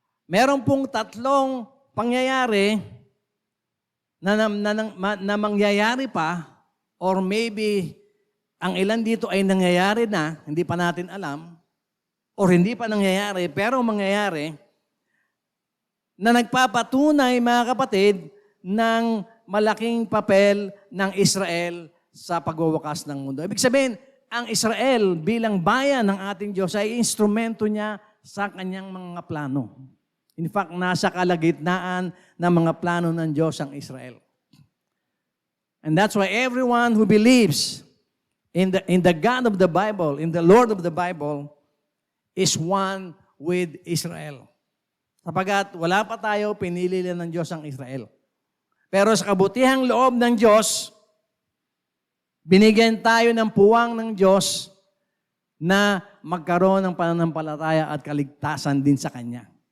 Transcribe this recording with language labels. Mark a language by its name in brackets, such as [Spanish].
[Filipino] Meron pong tatlong pangyayari na mangyayari pa, [English] or maybe [Filipino] ang ilan dito ay nangyayari na, hindi pa natin alam, or hindi pa nangyayari, pero mangyayari, na nagpapatunay, mga kapatid, ng malaking papel ng Israel sa pagwawakas ng mundo. Ibig sabihin, ang Israel bilang bayan ng ating Diyos ay instrumento niya sa kanyang mga plano. [English] In fact, [Filipino] nasa kalagitnaan ng mga plano ng Diyos ang Israel. [English] And that's why everyone who believes in the God of the Bible, in the Lord of the Bible, is one with Israel. [Filipino] Sapagat wala pa tayo, pinili lang ng Diyos ang Israel. Pero sa kabutihang loob ng Diyos, binigyan tayo ng puwang ng Diyos na magkaroon ng pananampalataya at kaligtasan din sa Kanya.